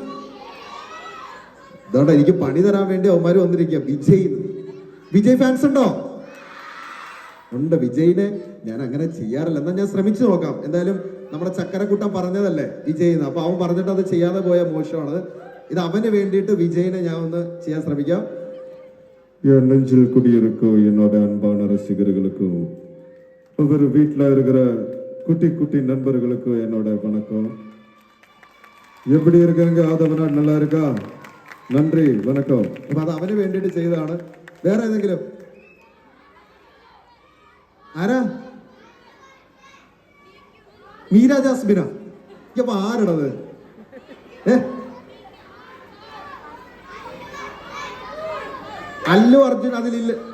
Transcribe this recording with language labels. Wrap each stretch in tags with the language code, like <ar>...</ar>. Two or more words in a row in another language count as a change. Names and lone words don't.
<ml>ഇതോടെ എനിക്ക് പണി തരാൻ വേണ്ടി അവന്മാര് വന്നിരിക്കുക. വിജയ് ഫാൻസ് ഉണ്ടോ? ഉണ്ട്. വിജയിനെ ഞാൻ അങ്ങനെ ചെയ്യാറില്ല. എന്നാൽ ഞാൻ ശ്രമിച്ചു നോക്കാം. എന്തായാലും നമ്മുടെ ചക്കരക്കുട്ടൻ പറഞ്ഞതല്ലേ വിജയ്, അപ്പൊ അവൻ പറഞ്ഞിട്ട് അത് ചെയ്യാതെ പോയ മോശമാണ്. ഇത് അവന് വേണ്ടിയിട്ട് വിജയിനെ ഞാൻ ഒന്ന് ചെയ്യാൻ ശ്രമിക്കാം.</ml> <ta>என் நெஞ்சில் குடியிருக்கும் என்னோட அன்பான ரசிகர்களுக்கும் ஒவ்வொரு வீட்டில் இருக்கிற குட்டி குட்டி நண்பர்களுக்கும் என்னோட வணக்கம். எப்படி இருக்கிறீங்க? ஆதவனா நல்லா இருக்கா? நன்றி, வணக்கம்.</ta> <ml>അപ്പൊ അത് അവന് വേണ്ടിയിട്ട് ചെയ്തതാണ്. വേറെ ഏതെങ്കിലും? ആരാ? മീര ജാസ്മിന? ഇപ്പൊ ആരുടത്? അല്ലു അർജുൻ അതിലില്ല.</ml>